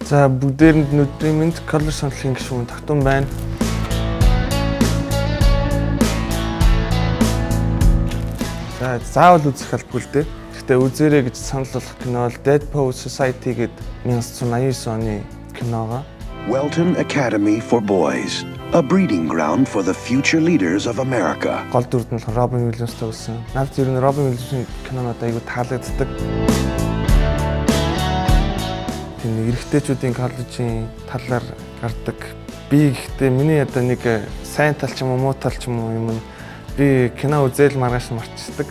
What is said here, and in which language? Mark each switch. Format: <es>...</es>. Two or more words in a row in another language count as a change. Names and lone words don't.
<mn>За бүгдээрэнд өдрийн мэнд колор сонлын гишүүн тогтун байна. За заавал үзэх албагүй л дээ. Гэхдээ үзээрэй гэж санал болгох кино бол Dead Poets Society гэдэг 1989 оны киногоо.</mn> <en>Welton Academy for Boys, a breeding ground for the future leaders of America.</en> <mn>Гол дүрд нь Робин Уильямстай болсон. Надад ер нь Робин Уильямсын кинонууд айгүй таалагддаг. Тийм эрэгтэйчүүдийн коллежийн талаар гардаг. Би гэхдээ миний одоо нэг сайн тал ч юм уу муу тал ч юм уу юм би кино үзэл маргааш марчдаг.</mn>